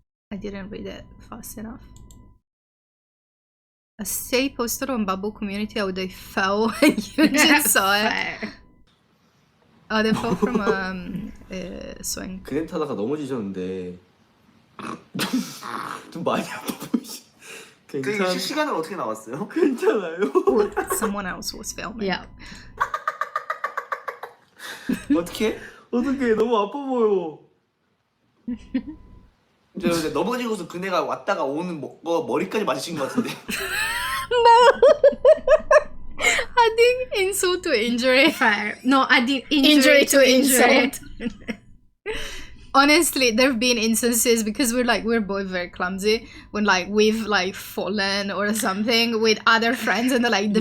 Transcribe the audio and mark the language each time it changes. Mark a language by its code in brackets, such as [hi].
[en] I didn't read it fast enough. A stay posted on Bubble community how they fell and Yunjin saw it. Fair. Oh, they fell from swing. [ko] 그네 타다가 넘어지셨는데 좀 많이 아파 보이시. 그 실시간으로 어떻게 나왔어요? 괜찮아요. [en] Someone else was filming. Yeah. [ko] 어떻게? 어떡해 너무 아파 보여. 저 넘어지고서 그네가 왔다가 오는 거 머리까지 맞으신 것 같은데. [en] Adding insult to injury. Fair. No, I did Injury to insult. honestly, there have been instances, because we're both very clumsy, when like we've like fallen or something with other friends, and the